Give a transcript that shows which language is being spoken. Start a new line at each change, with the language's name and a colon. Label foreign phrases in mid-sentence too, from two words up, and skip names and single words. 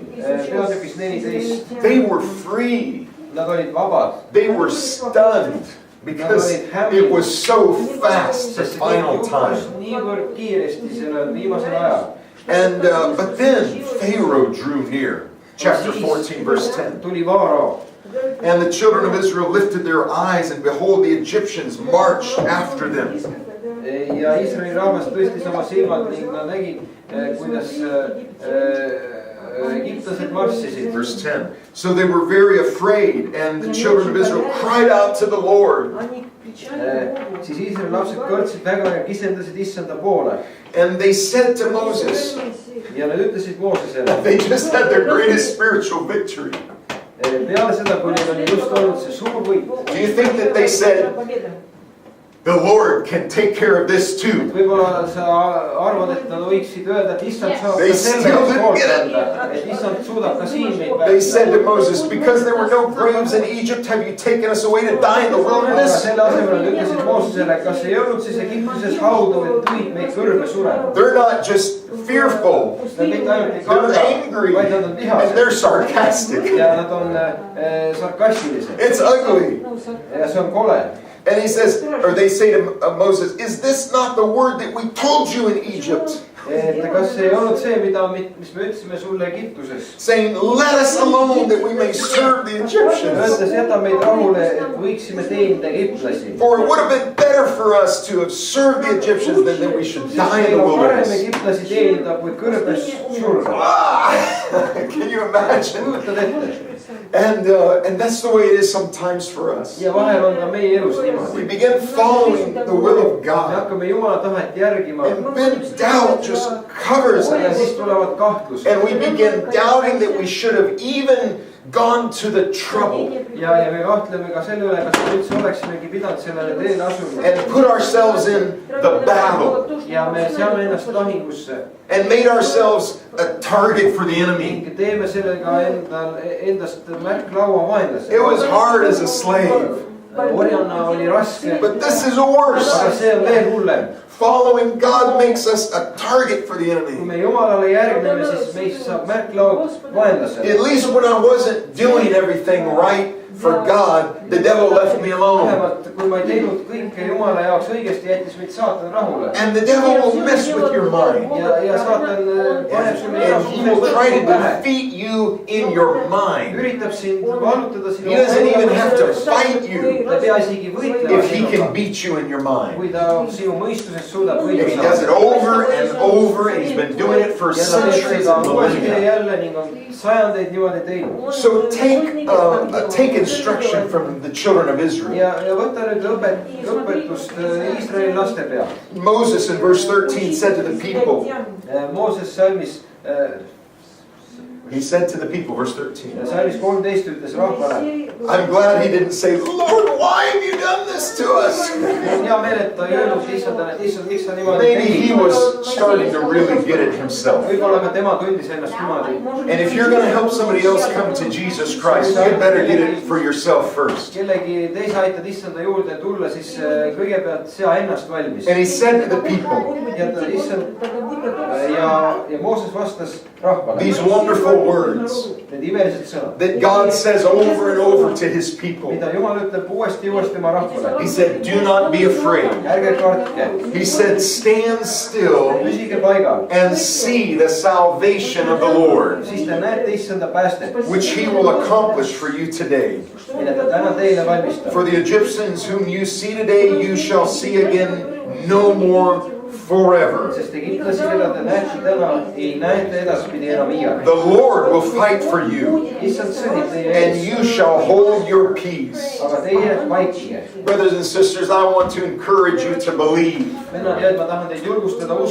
Estonian: peatükis 14.
English: they were free.
Estonian: Nad olid vabad.
English: They were stunned because it was so fast the final time.
Estonian: niivõrd kiiresti sellel viimasel ajal.
English: And but then Pharaoh drew near. Chapter 14, verse 10.
Estonian: tuli Vaaro.
English: And the children of Israel lifted their eyes, and behold, the Egyptians marched after them.
Estonian: ja Iisraeli rahvas tõstis oma silmad ning nad nägid, kuidas egiptlased marssisid.
English: Verse 10. So they were very afraid, and the children of Israel cried out to the Lord.
Estonian: siis Iisraeli lapsed kõrtsid väga ja kisendasid issanda poole.
English: And they said to Moses,
Estonian: ja nad ütlesid Moosesele.
English: they just had their greatest spiritual victory.
Estonian: peale seda, kui neil oli just olnud see suur võit.
English: Do you think that they said, the Lord can take care of this too?
Estonian: võib-olla sa arvad, et nad võiksid öelda, et issand saab
English: They
Estonian: ka selle
English: still didn't
Estonian: poolt
English: get it.
Estonian: anda, et issand suudab ka siin meid
English: They said to
Estonian: päästa.
English: Moses, because there were no graves in Egypt, have you taken us away to die in the
Estonian: aga
English: wilderness?
Estonian: selle asemel nad ütlesid Moosesele, kas ei olnud siis Egiptuses haudu, et tõid meid kõrbe surema.
English: They're not just fearful,
Estonian: Nad mitte ainult ei
English: they're
Estonian: karda,
English: angry,
Estonian: vaid nad on
English: and
Estonian: vihased
English: they're sarcastic.
Estonian: ja nad on sarkastilised
English: It's ugly.
Estonian: ja see on kole.
English: And he says, or they say to Moses, is this not the word that we told you in Egypt?
Estonian: et kas ei olnud see, mis me ütlesime sulle Egiptuses?
English: Saying, let us alone that we may serve the Egyptians.
Estonian: öeldes, jäta meid rahule, et võiksime teenida egiptlasi.
English: For it would have been better for us to have served the Egyptians than that we should die in the
Estonian: meil on parem
English: wilderness.
Estonian: egiptlasi teenida, kui kõrbes surra.
English: Can you imagine?
Estonian: kujutad ette?
English: And that's the way it is sometimes for us.
Estonian: ja vahel on ka meie elus
English: We
Estonian: niimoodi.
English: begin following the will of
Estonian: me
English: God,
Estonian: hakkame Jumala tahet järgima
English: and then doubt just covers
Estonian: ja
English: us.
Estonian: siis tulevad kahtlused.
English: And we begin doubting that we should have even gone to the trouble
Estonian: ja me kahtleme ka selle üle, kas me üldse oleksimegi pidanud sellele teele asuma.
English: and put ourselves in the battle
Estonian: ja me seame ennast lahingusse
English: and made ourselves a target for the enemy.
Estonian: ning teeme sellega endast märklaua vaenlasele.
English: It was hard as a slave,
Estonian: orjana oli raske,
English: but this is
Estonian: aga
English: worse.
Estonian: see on veel hullem.
English: Following God makes us a target for the
Estonian: kui
English: enemy.
Estonian: me Jumalale järgneme, siis meist saab märklaud vaenlasele.
English: At least when I wasn't doing everything right for God, the devil left me alone.
Estonian: vähemalt kui ma ei teinud kõike Jumala jaoks õigesti, jättis meid saatan rahule.
English: And the devil will mess with your mind.
Estonian: ja saatan paneb sulle
English: And he will try to
Estonian: igasuguseid pähe.
English: defeat you in your mind.
Estonian: üritab sind vallutada sinu.
English: He doesn't even have to fight you
Estonian: ta ei pea isegi võitlema
English: if he can
Estonian: sinuga.
English: beat you in your mind.
Estonian: kui ta sinu mõistuses suudab
English: And
Estonian: võidu
English: he does it
Estonian: saada.
English: over and over, and he's been doing it for
Estonian: ja ta teeb
English: centuries
Estonian: seda
English: and
Estonian: uuesti ja
English: millennia.
Estonian: jälle ning on sajandeid niimoodi teinud.
English: So take instruction from the children of Israel.
Estonian: ja võta nüüd õpetust Iisraeli laste pealt.
English: Moses in verse 13 said to the people,
Estonian: Mooses salmis,
English: he said to the people, verse 13,
Estonian: salmis 13 ütles rahvale.
English: I'm glad he didn't say, Lord, why have you done this to us?
Estonian: mul on hea meel, et ta ei öelnud issandale, et issand, miks sa niimoodi
English: Maybe he
Estonian: tegid.
English: was starting to really get it himself.
Estonian: võib-olla ka tema tundis ennast niimoodi.
English: And if you're going to help somebody else come to Jesus Christ, you better get it for yourself first.
Estonian: kellegi teise aitad issanda juurde tulla, siis kõigepealt sea ennast valmis.
English: And he said to the people,
Estonian: ja ta issand ja Mooses vastas rahvale.
English: these wonderful words
Estonian: Need imelised sõnad.
English: that God says over and over to his people.
Estonian: Mida Jumal ütleb uuesti oma rahvale.
English: He said, do not be afraid.
Estonian: Ärge kartke.
English: He said, stand still
Estonian: Püsige paigal.
English: and see the salvation of the Lord,
Estonian: Siis te näete issanda päästet,
English: which he will accomplish for you today.
Estonian: mille ta täna teile valmistab.
English: For the Egyptians whom you see today, you shall see again no more forever.
Estonian: Sest egiptlasi, keda te näete täna, ei näete edaspidi enam iial.
English: The Lord will fight for you,
Estonian: Issand sõdib teie
English: and
Estonian: ees,
English: you shall hold your peace.
Estonian: aga teie vaikige.
English: Brothers and sisters, I want to encourage you to believe.
Estonian: Vennad ja õed, ma tahan teid julgustada
English: I